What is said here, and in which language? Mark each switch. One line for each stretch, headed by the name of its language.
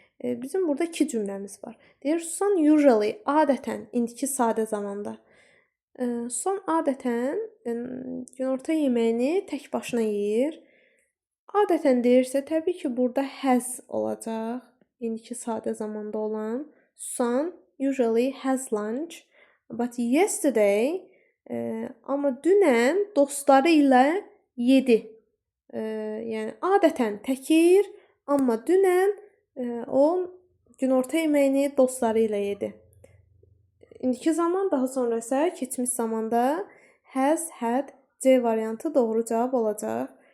Azerbaijani: Bizim burada iki cümləmiz var. Deyir, Susan usually, adətən, indiki sadə zamanda. Susan adətən günorta yeməyini tək başına yeyir. Adətən deyirsə, təbii ki, burada has olacaq. İndiki sadə zamanda olan.
English: Susan usually has lunch. But yesterday,
Azerbaijani: amma dünən dostları ilə yedi. Yəni adətən tək yeyir, amma dünən o günorta yeməyini dostları ilə yedi. İndiki zaman, daha sonra isə keçmiş zamanda has, had, C variantı doğru cavab olacaq.